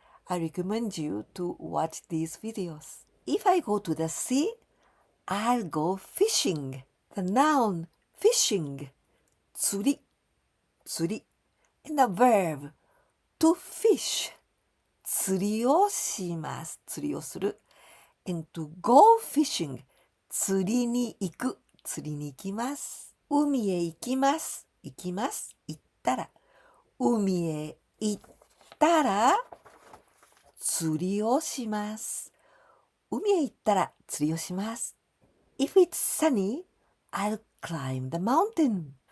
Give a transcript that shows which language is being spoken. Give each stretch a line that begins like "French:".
English: I recommend you to watch these videos. If I go to the sea, I'll go fishing. The noun fishing, 釣り. And the verb to fish,
Japanese: 釣りをします。釣りをする。
English: And to go fishing,
Japanese: 釣りに行く。釣りに行きます。海へ行きます。行きます。行ったら。海へ行ったら、釣りをします。海へ行ったら釣りをします。
English: If it's sunny, I'll climb the mountain.